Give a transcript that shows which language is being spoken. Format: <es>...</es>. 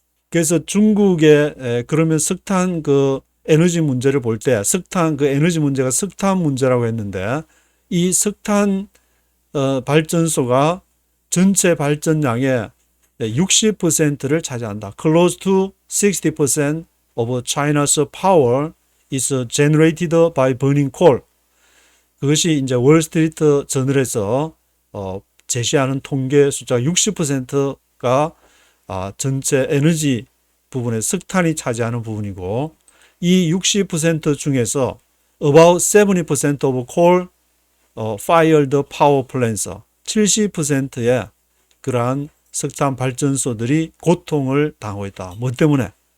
<ko>그래서 중국의 그러면 석탄 그 에너지 문제를 볼 때 석탄 그 에너지 문제가 석탄 문제라고 했는데 이 석탄 발전소가 전체 발전량의 60%를 차지한다.</ko> <en>Close to 60% of China's power is generated by burning coal.</en> <ko>그것이 이제 월스트리트 저널에서 제시하는 통계 숫자 60%가 전체 에너지 부분에 석탄이 차지하는 부분이고 이 60% 중에서</ko> <en>about 70% of coal fired power plants</en> <ko>70%의 그러한 석탄 발전소들이 고통을 당하고 있다. 뭐 때문에?</ko>